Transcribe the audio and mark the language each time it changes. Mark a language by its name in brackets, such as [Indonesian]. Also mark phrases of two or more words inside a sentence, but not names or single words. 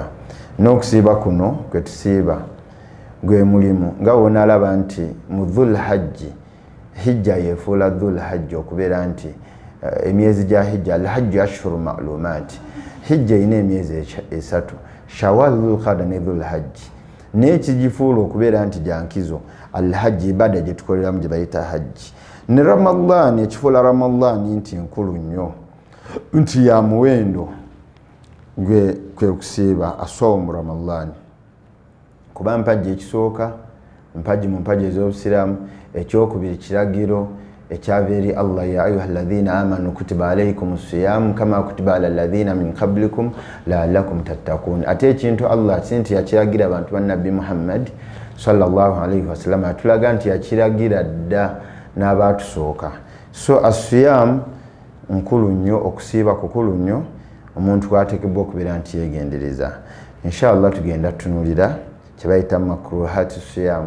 [Ganda] N'okusiiba kuno kwe tusiiba gwe mulimu nga wonaalaba nti mu dhul hajji hijja yefuula dhul hajji okubeera nti emyezi gya hijja [Arabic] الحج أشهر معلومات [Ganda] hijja ina emyezi 3 shawal dhul qada ne dhul hajji n'ekigifuula okubeera nti gyankizo [Arabic] الحج عبادة [Ganda] gye tukoleramu gye bayita hajji ne Ramadan ekifuula Ramadan nti nkulu nnyo nti ya muwendo gwe kwe kusiiba asawmu Ramadan kuba mpagi ekisooka mpagi mu mpagi ez'obusiraamu ekyokubiri kiragiro ekyava eri Allah [Arabic] يا أيها الذين آمنوا كتب عليكم الصيام كما كتب على الذين من قبلكم لعلكم تتقون. [Ganda] Ate ekintu Allah sinti yakiragira abantu ba Nabbi Muhammad [Arabic] صلى الله عليه وسلم [Ganda] atulaga nti yakiragira dda n'abatusooka. So as-siyam nkulu nnyo okusiiba kukulu nnyo omuntu kwateekebwa okubeera nti yeegendereza. Inshallah tugenda tunuulira kye bayita [Arabic] مكروهات الصيام.